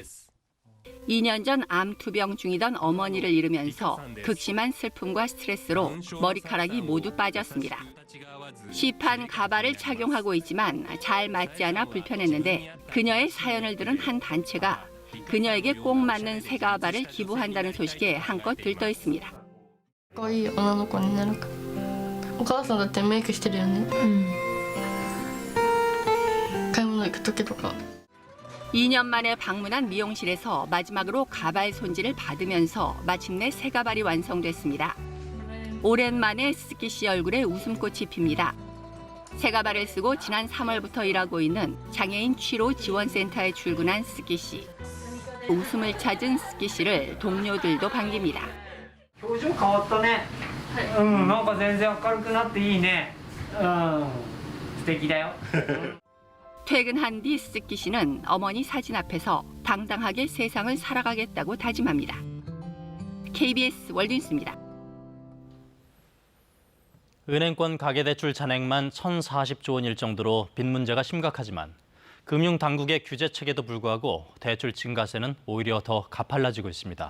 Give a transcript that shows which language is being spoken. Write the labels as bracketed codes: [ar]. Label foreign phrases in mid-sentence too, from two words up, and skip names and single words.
[ko] 2년 전 암 투병 중이던 어머니를 잃으면서 극심한 슬픔과 스트레스로 머리카락이 모두 빠졌습니다. 시판 가발을 착용하고 있지만 잘 맞지 않아 불편했는데 그녀의 사연을 들은 한 단체가 그녀에게 꼭 맞는 새 가발을 기부한다는 소식에 한껏 들떠 있습니다. [ja] かわいい女の子になるか。お母さんだってメイクしてるよね。買い物行く時とか。 [ko] 2년 만에 방문한 미용실에서 마지막으로 가발 손질을 받으면서 마침내 새 가발이 완성됐습니다. 오랜만에 스키 씨 얼굴에 웃음꽃이 핍니다. 새 가발을 쓰고 지난 3월부터 일하고 있는 장애인 취로 지원센터에 출근한 스키 씨. 웃음을 찾은 스키 씨를 동료들도 반깁니다. [ja] 表情変わったね。なんか全然明るくなっていいね。素敵だよ。 [ko] 퇴근한 뒤 스키 씨는 어머니 사진 앞에서 당당하게 세상을 살아가겠다고 다짐합니다. KBS 월드뉴스입니다. 은행권 가계대출 잔액만 1,040조 원일 정도로 빚 문제가 심각하지만 금융당국의 규제책에도 불구하고 대출 증가세는 오히려 더 가팔라지고 있습니다.